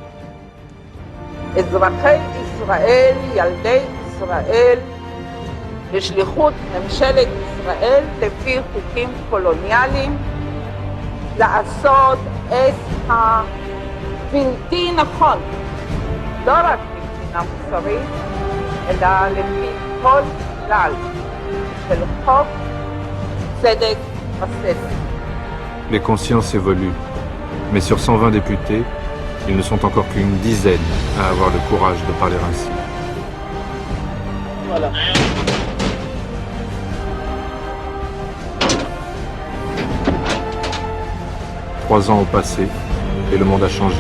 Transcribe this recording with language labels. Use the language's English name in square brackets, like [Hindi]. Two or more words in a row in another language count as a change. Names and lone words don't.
[Hebrew] אזרחי ישראל, ילדי ישראל, בשליחות ממשלת ישראל, לפי חוקים קולוניאליים, לעשות את בלתי נכון, לא רק מבחינה מוסרית, אלא לפי כל כלל של חוק, צדק וסדר. [French] Les consciences évoluent, mais sur 120 députés, ils ne sont encore qu'une dizaine à avoir le courage de parler ainsi. Voilà. Trois ans ont passé et le monde a changé.